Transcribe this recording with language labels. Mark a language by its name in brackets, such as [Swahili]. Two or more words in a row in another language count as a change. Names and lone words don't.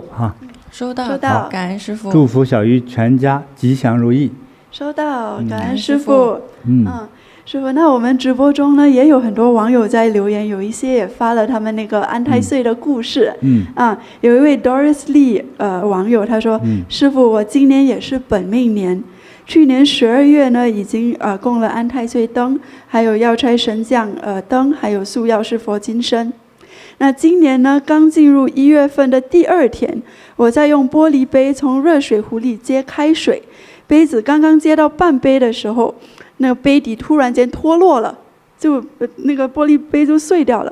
[Chinese] 收到，感恩師父。祝福小魚全家吉祥如意。收到，感恩師父。師父，那我們直播中呢也有很多網友在留言，有一些也發了他們那個安太歲的故事。有一位 Doris Lee 網友他說，師父，我今年也是本命年，去年12月呢已經供了安太歲燈，還有藥差神將燈，還有素藥師佛金身。那今年呢，剛進入1月份的第2天，我在用玻璃杯從熱水壺裡接開水，杯子剛剛接到半杯的時候，那個杯底突然間脫落了，就那個玻璃杯就碎掉了。